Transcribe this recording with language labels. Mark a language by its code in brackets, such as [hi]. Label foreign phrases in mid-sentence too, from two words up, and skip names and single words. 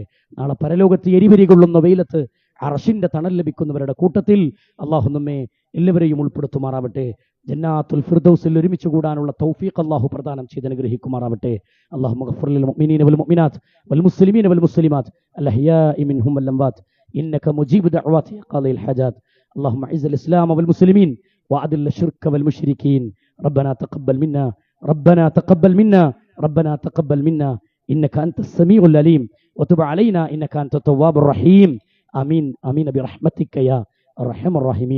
[ml] നാളെ പരലോകത്ത് എരിവരി കൊള്ളുന്ന വെയിലത്ത് അർശിന്റെ തണൽ ലഭിക്കുന്നവരുടെ കൂട്ടത്തിൽ അള്ളാഹു നമ്മെ എല്ലാവരെയും ഉൾപ്പെടുത്തുമാറാവട്ടെ. ജന്നാത്തുൽ ഫിർദൗസിൽ ഒരുമിച്ച് കൂടാനുള്ള തൗഫീഖ് അല്ലാഹു പ്രദാനം ചെയ്ത് അനുഗ്രഹിക്കുമാറാവട്ടെ. [ar] اللهم اغفر للمؤمنين والمؤمنات والمسلمين والمسلمات الأحياء منهم والأموات إنك مجيب الدعوات قاضي الحاجات. اللهم اعز الاسلام والمسلمين واذل الشرك والمشركين. ربنا تقبل منا انك انت السميع العليم وتب علينا انك انت التواب الرحيم. امين برحمتك يا ارحم الراحمين.